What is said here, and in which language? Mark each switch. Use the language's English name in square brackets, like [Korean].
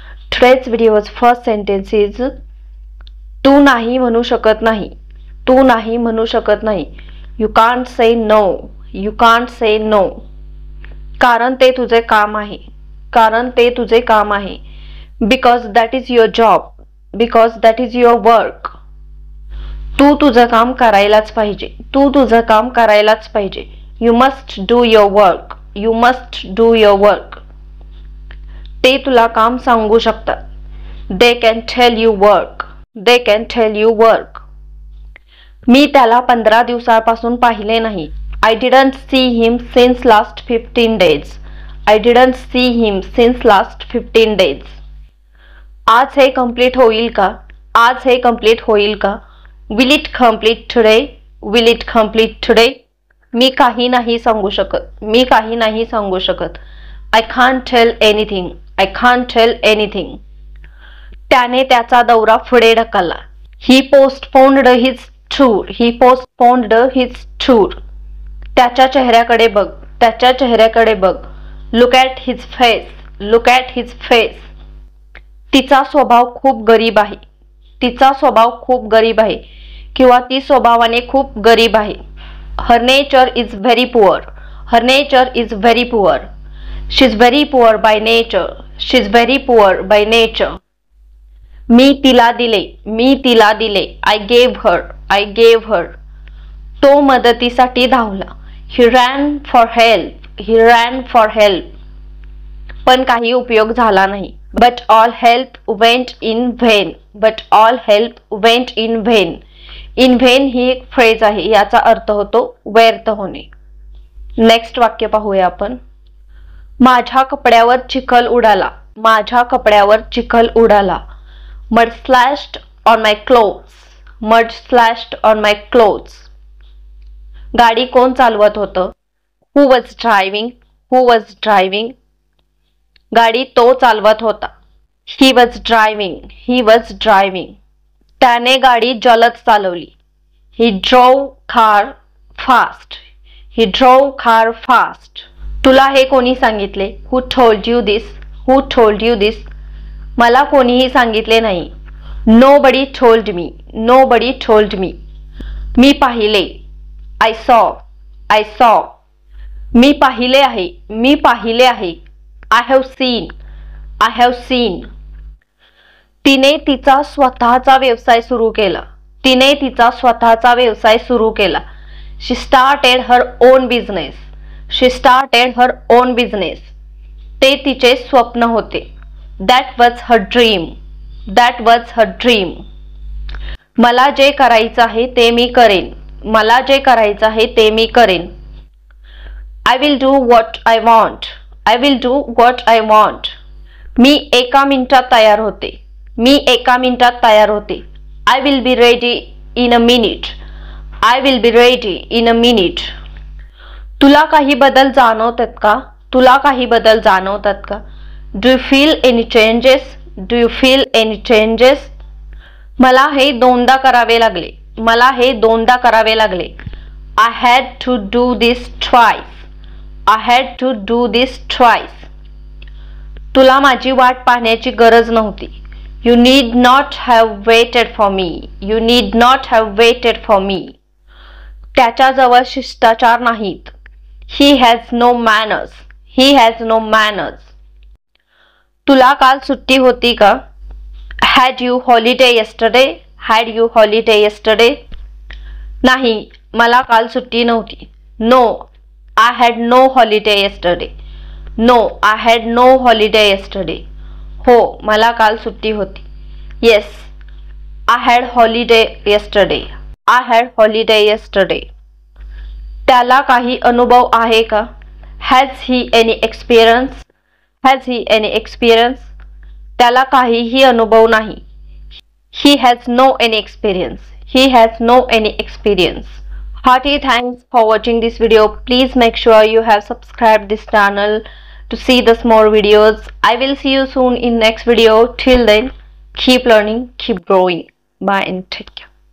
[English] Today's video's first sentence is [Marathi] तू नाही म्हणू शकत नाही. तू नाही म्हणू शकत नाही. [English] You can't say no. You can't say no. [Marathi] कारण ते तुझे काम आहे. कारण ते तुझे काम आहे. [English] Because that is your job. Because that is your work. [Marathi] तू तुझं काम करायलाच पाहिजे. तू तुझं काम करायलाच पाहिजे. [English] You must do your work. You must do your work. [Marathi] ते तुला काम सांगू शकतात. [English] They can tell you work. They can tell you work. [Marathi] मी त्याला 15 दिवसापासून पाहिले नाही. [English] I didn't see him since last 15 days. I didn't see him since last 15 days. [Marathi] आज हे कंप्लीट होईल का? आज हे कंप्लीट होईल का? [English] Will it complete today? Will it complete today? [Marathi] मी काही नाही सांगू शकत. मी काही नाही सांगू शकत. [English] I can't tell anything. I can't tell anything. [Marathi] त्याने त्याचा दौरा पुढे ढकलला. [English] He postponed his tour. He postponed his tour. [Marathi] त्याच्या चेहऱ्याकडे बघ. त्याच्या चेहऱ्याकडे बघ. [English] Look at his face. Look at his face. [Marathi] तिचा स्वभाव खूप गरीब आहे. तिचा स्वभाव खूप गरीब आहे किंवा ती स्वभावाने खूप गरीब आहे. [English] Her nature is very poor. Her nature is very poor. She's very poor by nature. She's very poor by nature. [Marathi] मी तिला दिले. मी तिला दिले. [English] I gave her. I gave her. [Marathi] तो मदतीसाठी धावला. [English] He ran for help. He ran for help. [Marathi] पण काही उपयोग झाला नाही. [English] But all help went in vain. But all help went in vain. [Marathi] In vain ही एक फ्रेज आहे. याचा अर्थ होतो व्यर्थ होणे. नेक्स्ट वाक्य पाहूया आपण. माझ्या कपड्यावर चिखल उडाला. माझ्या कपड्यावर चिखल उडाला. [English] Mud splashed on my clothes. Mud splashed on my clothes. [Marathi] गाडी कोण चालवत होतं? [English] Who was driving? Who was driving? [Marathi] गाडी तो चालवत होता. [English] He was driving. He was driving. [Marathi] त्याने गाडी जलद चालवली. [English] He drove car fast. He drove car fast. [Marathi] तुला हे कोणी सांगितले? [English] Who told you this? Who told you this? [Marathi] मला कोणीही सांगितले नाही. [English] Nobody told me. Nobody told me. [Marathi] मी पाहिले. [English] I saw. I saw. [Marathi] मी पाहिले आहे. मी पाहिले आहे. [English] I have seen. I have seen. [Marathi] तिने तिचा स्वतःचा व्यवसाय सुरू केला. तिने तिचा स्वतःचा व्यवसाय सुरू केला. [English] She started her own business. She started her own business. [Marathi] ते तिचे स्वप्न होते. [English] That was her dream. That was her dream. [Marathi] मला जे करायचं आहे ते मी करेन. मला जे करायचं आहे ते मी करेन. [English] I will do what I want. I will do what I want. [Marathi] मी एका मिनिटात तयार होते. मी एका मिनिटात तयार होते. [English] I will be ready in a minute. I will be ready in a minute. [Marathi] तुला काही बदल जाणवतात का? तुला काही बदल जाणवतात का? [English] Do you feel any changes? Do you feel any changes? [Marathi] मला हे दोनदा करावे लागले. मला हे दोनदा करावे लागले. [English] I had to do this twice. I had to do this twice. [Marathi] तुला माझी वाट पाहण्याची गरज नव्हती. [English] You need not have waited for me. You need not have waited for me. [Marathi] त्याच्याजवळ शिष्टाचार नाहीत. [English] He has no manners. He has no manners. [Marathi] तुला काल सुट्टी होती का? [English] Had you holiday yesterday? Had you holiday yesterday? [Marathi] नाही, मला काल सुट्टी नव्हती. [English] No, I had no holiday yesterday. No, I had no holiday yesterday. [Marathi] हो, मला काल सुट्टी होती. [English] Yes, I had holiday yesterday. I had holiday yesterday. त्याला काही अनुभव आहे का? Has he any experience? Has he any experience? त्याला काहीही अनुभव नाही. He has no any experience. He has no any experience. Hearty thanks for watching this video. Please make sure you have subscribed this channel. to see the more videos. I will see you soon in next video. Till then, keep learning, keep growing. Bye and take care.